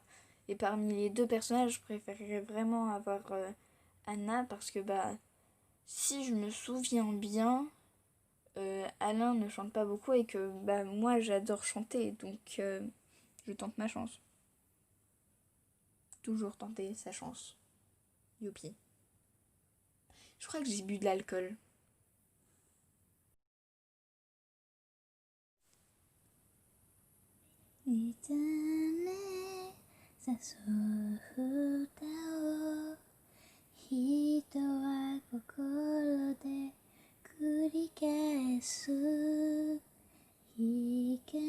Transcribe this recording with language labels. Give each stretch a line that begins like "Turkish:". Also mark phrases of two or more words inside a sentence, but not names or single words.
French: Et parmi les deux personnages, je préférerais vraiment avoir Anna parce que si je me souviens bien, Alain ne chante pas beaucoup et que moi j'adore chanter, donc je tente ma chance. Toujours tenter sa chance. Youpi. Je crois que j'ai bu de l'alcool.
Japanese: いつね誘う歌を人は心で繰り返す光